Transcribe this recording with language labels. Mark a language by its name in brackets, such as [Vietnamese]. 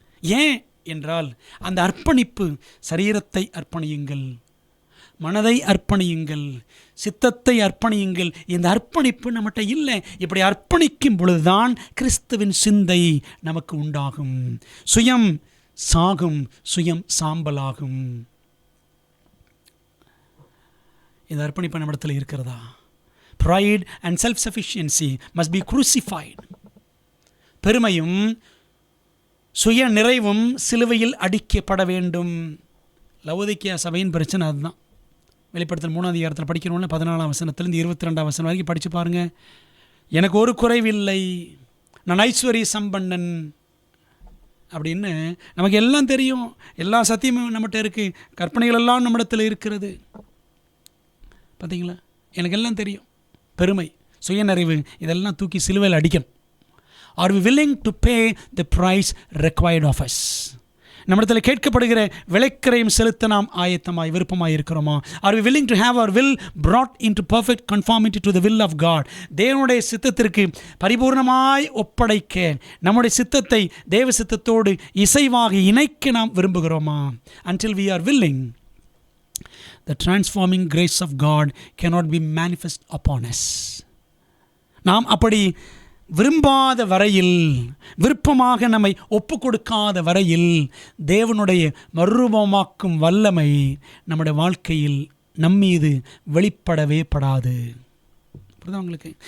[Tamil] ஏன் என்றால் அந்த அர்ப்பணிப்பு, சரீரத்தை அர்ப்பணியுங்கள், மனதை அர்ப்பணியுங்கள், சித்தத்தை அர்ப்பணியுங்கள். இந்த அர்ப்பணிப்பு நம்மகிட்ட இல்லை. இப்படி அர்ப்பணிக்கும் பொழுதுதான் கிறிஸ்துவின் சிந்தை நமக்கு உண்டாகும். சுயம் சாகும், சுயம் சாம்பலாகும். இந்த அர்ப்பணிப்பு நம்மிடத்தில் இருக்கிறதா? [English] Pride and self-sufficiency must be crucified. [Tamil] பெருமையும் சுய நிறைவும் சிலுவையில் அடிக்கப்பட வேண்டும். லவோதிக்கேயா சபையின் பிரச்சனை அதுதான். வெளிப்படுத்தல் 3 படிக்கணும்னு 14 வசனத்திலிருந்து 22 வரைக்கும் படித்து பாருங்கள். எனக்கு ஒரு குறைவில்லை, நான் ஐஸ்வர்ய சம்பன்னன் அப்படின்னு நமக்கு எல்லாம் தெரியும். எல்லா சத்தியமும் நம்மகிட்ட இருக்குது, கற்பனைகள் எல்லாம் நம்மிடத்தில் இருக்கிறது. பார்த்தீங்களா? எனக்கு எல்லாம் தெரியும். பெருமை, சுயநிறைவு, இதெல்லாம் தூக்கி சிலுவையில் அடிக்கணும். [English] Are we willing to pay the price required of us? [Tamil] நம்மிடத்தில் கேட்கப்படுகிற விலைக்கிரயம் செலுத்த நாம் ஆயத்தமாய் விருப்பமாய் இருக்கிறோமா? [English] Are we willing to have our will brought into perfect conformity to the will of God? [Tamil] தேவனுடைய சித்தத்திற்கு பரிபூர்ணமாய் ஒப்படைக்க நம்முடைய சித்தத்தை தேவ சித்தத்தோடு இசைவாக இணைக்க நாம் விரும்புகிறோமா? [English] Until we are willing, the transforming grace of God cannot be manifest upon us. [Tamil] நாம் அப்படி விரும்பாத வரையில், விருப்பமாக நம்மை ஒப்பு கொடுக்காத வரையில் தேவனுடைய மறுரூபமாக்கும் வல்லமை நம்முடைய வாழ்க்கையில் நம்மீது வெளிப்படவே படாது. புரியுதா உங்களுக்கு?